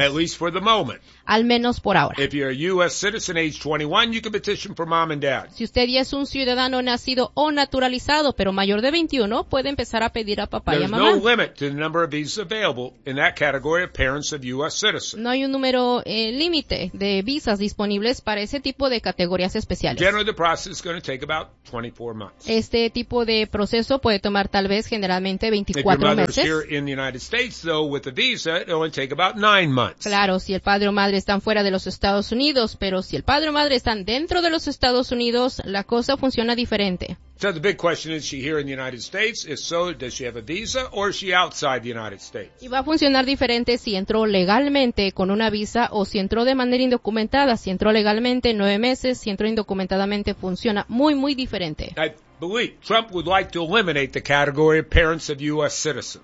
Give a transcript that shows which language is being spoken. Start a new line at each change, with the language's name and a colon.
English: At least for the moment.
Spanish: Al menos por ahora.
English: If you're a U.S. citizen age 21, you can petition for mom and dad.
Spanish: Si usted ya es un ciudadano nacido o naturalizado, pero mayor de 21, puede empezar a pedir a papá
English: There's
Spanish: y a mamá.
English: There's no limit to the number of visas available in that category of parents of U.S. citizens.
Spanish: No hay un número límite de visas disponibles para ese tipo de categorías especiales.
English: Generally, the process is going to take about 24 months.
Spanish: Este tipo de proceso puede tomar tal vez generalmente 24 meses.
English: If your mother's here in the United States, though, with a visa, it only take about 9 months.
Spanish: Claro, si el padre o madre están fuera de los Estados Unidos, pero si el padre o madre están dentro de los Estados Unidos, la cosa funciona diferente.
English: So the big question is, she here in the United States? If so, does she have a visa or is she outside the United States?
Spanish: Y va a funcionar diferente si entró legalmente con una visa o si entró de manera indocumentada. Si entró legalmente, 9 meses. Si entró indocumentadamente, funciona muy, muy diferente.
English: Trump would like to eliminate the category of parents of U.S. citizens.